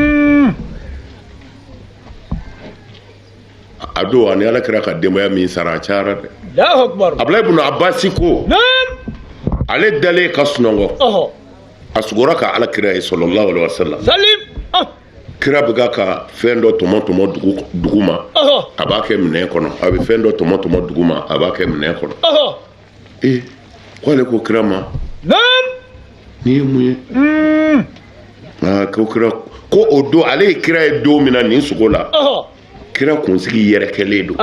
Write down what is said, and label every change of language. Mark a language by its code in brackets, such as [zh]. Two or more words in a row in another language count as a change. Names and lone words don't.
[bm] a don ani Alakira ka denbaya min sara a cayara dɛ Abdulayi ibn Abbas ko ale dalen ka sunɔgɔ a sugora ka Alakira ye [ar] صلى الله عليه وسلم [bm] kira bɛ ka fɛn dɔ tɔmɔ dugu ma a b'a kɛ minɛn kɔnɔ a bɛ fɛn dɔ tɔmɔ dugu ma a b'a kɛ minɛn kɔnɔ k'ale ko kira ma nin ye mun ye ko kira ko o don ale ye kira ye don min na nin sogo la kira kunsigi yɛrɛkɛlen don